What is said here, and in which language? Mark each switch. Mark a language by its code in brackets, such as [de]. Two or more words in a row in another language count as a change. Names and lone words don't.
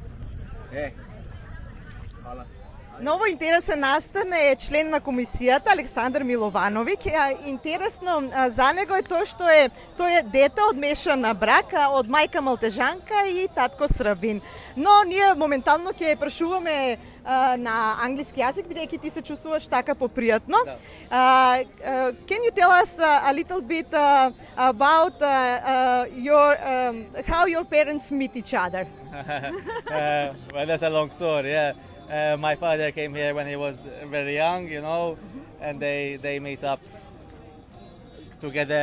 [sr] Hvala. [mk] На овој интересен настан е член на комисијата Александар Миловановиќ. Интересно за него е тоа што тој е дете од мешан брак од мајка малтежанка и татко србин. Но ние моментално ќе прашуваме на англиски јазик, бидејќи ти се чувствуваш така попријатно. [en] Can you tell us a little bit about how your parents meet each other? Well, that's a long story, yeah. My father came here when he was very young, you know, and they meet up together.